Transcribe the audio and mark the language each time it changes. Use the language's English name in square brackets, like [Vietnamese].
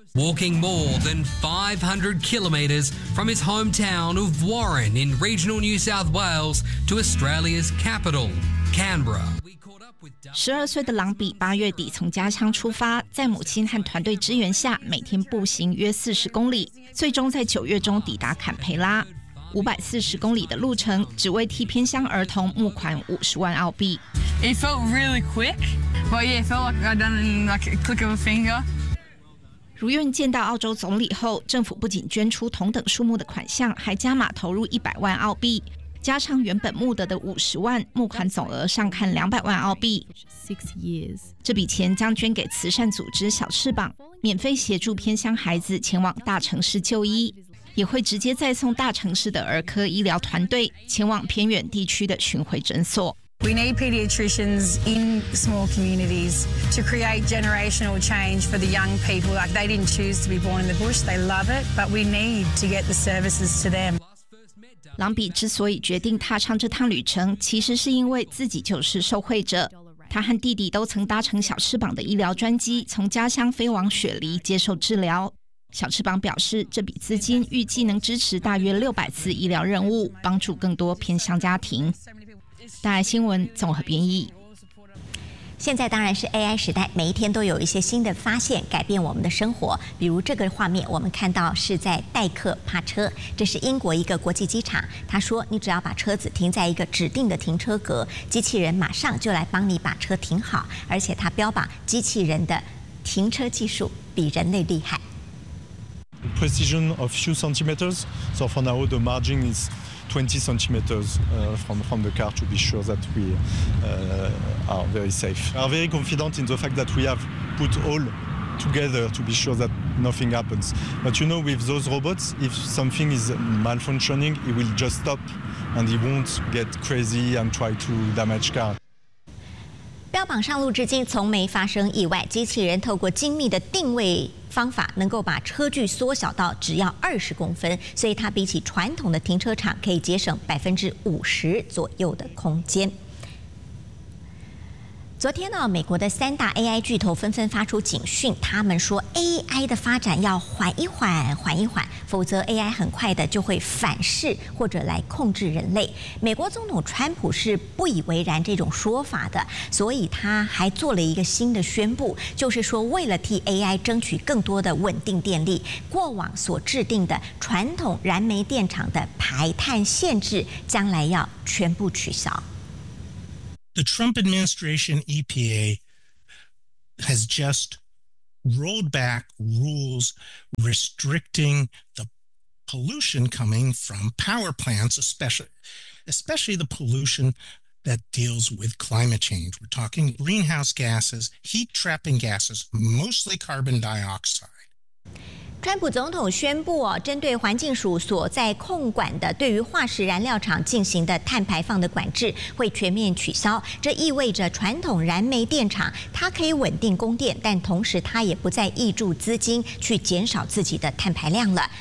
[English] Walking more than 500 kilometres from his hometown of Warren in regional New South Wales to Australia's capital, Canberra. [Chinese] 12岁的朗比八月底从家乡出发，在母亲和团队支援下，每天步行约40公里，最终在9月中抵达坎培拉。 540公里的路程，只为替偏乡儿童募款50万澳币。 [English] It felt really quick, but yeah, it felt like I'd done it in like a click of a finger. [Chinese] 如愿见到澳洲总理后，政府不仅捐出同等数目的款项，还加码投入100万澳币，加上原本募得的50万，募款总额上看200万澳币。这笔钱将捐给慈善组织小翅膀，免费协助偏乡孩子前往大城市就医，也会直接再送大城市的儿科医疗团队前往偏远地区的巡回诊所。 [English] We need pediatricians in small communities to create generational change for the young people. Like they didn't choose to be born in the bush, they love it, but we need to get the services to them. [Chinese] 朗比之所以决定踏上这趟旅程，其实是因为自己就是受惠者。他和弟弟都曾搭乘小翅膀的医疗专机，从家乡飞往雪梨接受治疗。小翅膀表示，这笔资金预计能支持大约600次医疗任务，帮助更多偏乡家庭。大爱新闻综合编译。现在当然是 AI 时代，每一天都有一些新的发现改变我们的生活。比如这个画面，我们看到是在代客趴车，这是英国一个国际机场。他说，你只要把车子停在一个指定的停车格，机器人马上就来帮你把车停好，而且他标榜机器人的停车技术比人类厉害。 [English] Precision of few centimeters, so for now the margin is 20 centimeters from the car to be sure that we are very safe. We are very confident in the fact that we have put all together to be sure that nothing happens. But you know, with those robots, if something is malfunctioning, it will just stop and it won't get crazy and try to damage car. [Chinese] 标榜上路至今从没发生意外，机器人透过精密的定位方法能够把车距缩小到只要20公分，所以它比起传统的停车场可以节省50%左右的空间。昨天呢，美国的三大 AI 巨头纷纷发出警讯，他们说 AI 的发展要缓一缓，缓一缓，否则 AI 很快的就会反噬或者来控制人类。美国总统川普是不以为然这种说法的，所以他还做了一个新的宣布，就是说为了替 AI 争取更多的稳定电力，过往所制定的传统燃煤电厂的排碳限制将来要全部取消。 [English] The Trump administration EPA has just rolled back rules restricting the pollution coming from power plants, especially the pollution that deals with climate change. We're talking greenhouse gases, heat-trapping gases, mostly carbon dioxide. [Chinese] 川普总统宣布，针对环境署所在控管的对于化石燃料厂进行的碳排放的管制会全面取消，这意味着传统燃煤电厂它可以稳定供电，但同时它也不再挹注资金去减少自己的碳排量了。